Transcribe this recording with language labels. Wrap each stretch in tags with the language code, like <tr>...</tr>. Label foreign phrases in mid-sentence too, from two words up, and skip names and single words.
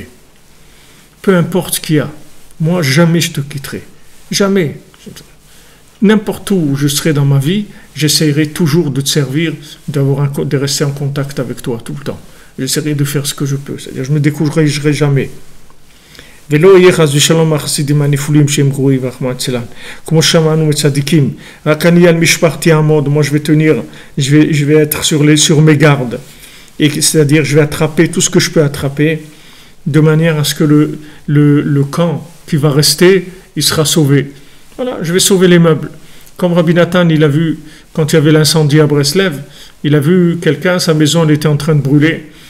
<fr>Peu importe ce qu'il y a, moi jamais je te quitterai. Jamais. N'importe où je serai dans ma vie, j'essaierai toujours de te servir, de rester en contact avec toi tout le temps. J'essaierai de faire ce que je peux. C'est-à-dire, je ne me découragerai jamais.</fr> <he>ולא יהיה חס ושלום החסידים הנפולים שהם גרועים ורחמנא ליצלן. כמו שמענו מצדיקים, רק אני על משפחתי אעמוד,</he> <fr>moi je vais tenir, je vais être sur mes gardes. Et c'est-à-dire je vais attraper tout ce que je peux attraper, de manière à ce que le camp qui va rester, il sera sauvé. Voilà, je vais sauver les meubles. Comme Rabbi Nathan, il a vu, quand il y avait l'incendie à Breslev, il a vu quelqu'un, sa maison elle était en train de brûler.</fr>